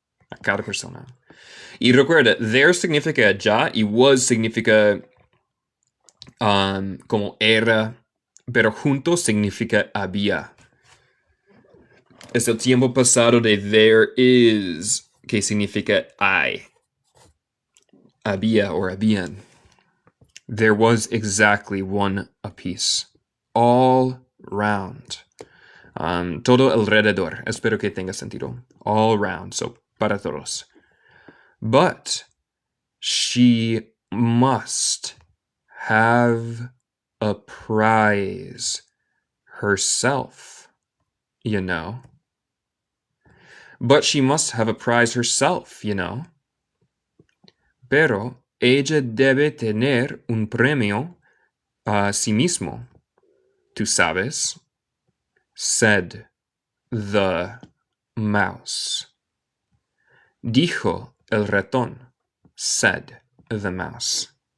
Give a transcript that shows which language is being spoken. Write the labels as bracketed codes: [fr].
[es] A cada persona. Y recuerda, there significa ya y was significa como era, pero juntos significa había. Es el tiempo pasado de there is, que significa hay. Había o habían. [en] There was exactly one apiece. All round. [es] Todo alrededor. Espero que tenga sentido. [en] All round. [es] So, para todos. [en] But she must have a prize herself, you know. But she must have a prize herself, you know. [es] Pero ella debe tener un premio a sí mismo. Tú sabes, [en] said the mouse. [es] Dijo el ratón, [en] said the mouse.